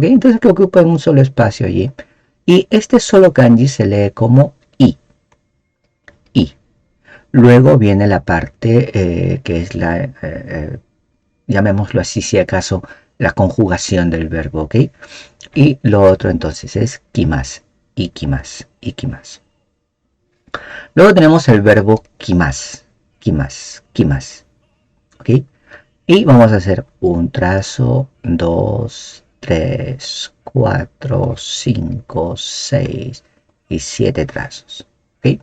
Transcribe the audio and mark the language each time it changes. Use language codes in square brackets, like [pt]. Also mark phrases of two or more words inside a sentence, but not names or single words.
[es] Entonces que ocupen un solo espacio allí. Y este solo kanji se lee como I. I. Luego viene la parte que es la, llamémoslo así si acaso, la conjugación del verbo, ¿ok? Y lo otro entonces es [ja] 来ます、行きます、行きます. [es] Luego tenemos el verbo [ja] 来ます、来ます、来ます, [es] ¿ok? Y vamos a hacer un trazo, 2, 3, 4, 5, 6 y 7 trazos, ¿ok?